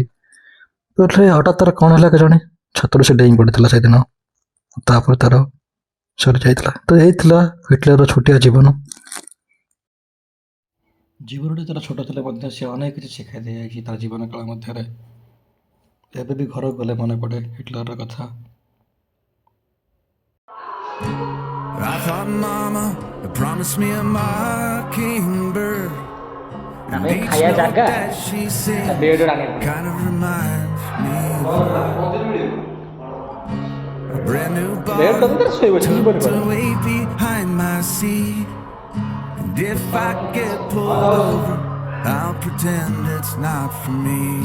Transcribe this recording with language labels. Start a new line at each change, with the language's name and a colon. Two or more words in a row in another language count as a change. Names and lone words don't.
Odia: ହଠାତ୍ ତାର କ'ଣ ହେଲା କେଜାଣି, ଛାତରୁ ସେ ଡେଇଁ ପଡ଼ିଥିଲା ସେଦିନ। ତାପରେ ତାର ସରିଯାଇଥିଲା। ତ ହେଇଥିଲା ହିଟଲରର ଛୋଟିଆ ଜୀବନଟି ତାର ଛୋଟ ଥିଲେ ମଧ୍ୟ ସେ ଅନେକ କିଛି ଶିଖାଇ ଦେଇଯାଇଛି ତାର ଜୀବନ କାଳ ମଧ୍ୟରେ। ଏବେ ବି ଘରକୁ ଗଲେ ମନେ ପଡ଼େ ହିଟଲରର କଥା।
English: I thought mama promised me a mockingbird.
Odia: ଖାଇବା ଜାଗା
English: Kind of reminds me of a brand new bottle tucked away behind my seat. And if I get pulled over, I'll pretend it's not for me.